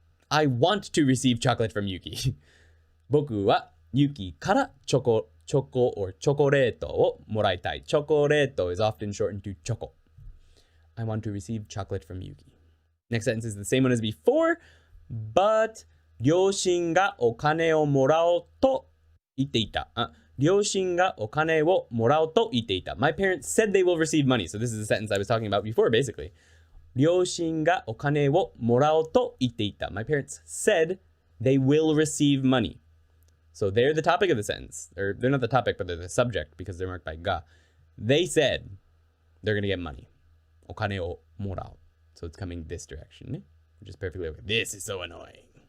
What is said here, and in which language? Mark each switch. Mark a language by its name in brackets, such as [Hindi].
[English] I want to receive chocolate from Yuki. [Japanese] Boku wa Yuki kara choco or chocoreto o moraitai. [English] Chocoreto is often shortened to choco. I want to receive chocolate from Yuki. Next sentence is the same one as before, but [Japanese] 両親がお金をもらおうと言っていた。両親がお金をもらおうと言っていた。 [English] My parents said they will receive money. So this is the sentence I was talking about before, basically. [Japanese] 両親がお金をもらおうと言っていた。 [English] My parents said they will receive money. So they're the topic of the sentence. Or they're not the topic, but they're the subject because they're marked by ga. They said they're going to get money. [Japanese] お金をもらう. [English] So it's coming this direction, which is perfectly okay. This is so annoying.